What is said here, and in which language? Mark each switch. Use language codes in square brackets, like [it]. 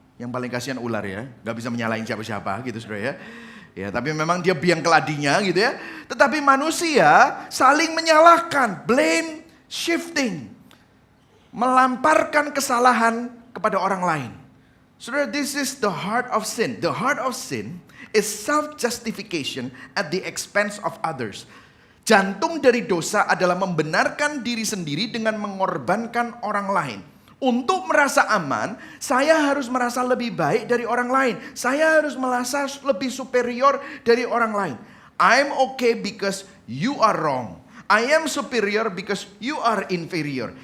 [id] Yang paling kasihan ular ya, gak bisa menyalahin siapa-siapa gitu saudara ya. Ya, tapi memang dia biang keladinya gitu ya. Tetapi manusia saling menyalahkan, [en] blame shifting. [id] Melamparkan kesalahan kepada orang lain. Saudara, [en] this is the heart of sin. The heart of sin is self-justification at the expense of others. [id] Jantung dari dosa adalah membenarkan diri sendiri dengan mengorbankan orang lain. Untuk merasa aman, saya harus merasa lebih baik dari orang lain. Saya harus merasa lebih superior dari orang lain. [en] I'm okay because you are wrong. I am superior because you are inferior.